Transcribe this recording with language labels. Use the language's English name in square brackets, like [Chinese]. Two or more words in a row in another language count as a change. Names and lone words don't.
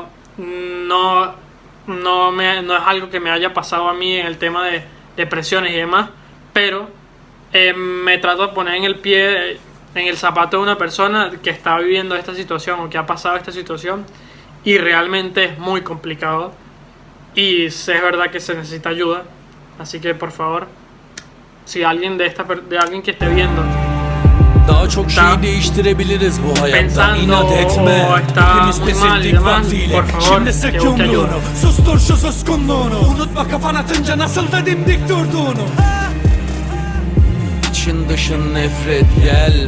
[Spanish] No es algo que me haya pasado a mí en el tema de depresiones y demás, pero me trato de poner en el zapato de una persona que está viviendo esta situación o que ha pasado esta situación, y realmente es muy complicado y es verdad que se necesita ayuda. Así que por favor, si alguien de alguien que esté viendo [Turkish] daha çok şey değiştirebiliriz bu hayatta. İnat etme. Hepimiz pes ettik vaktiyle. Şimdi sık yumruğunu. Sustur şu suskunluğunu. Unutma kafan atınca nasıl da dimdik durduğunu. İçin dışın nefret gel.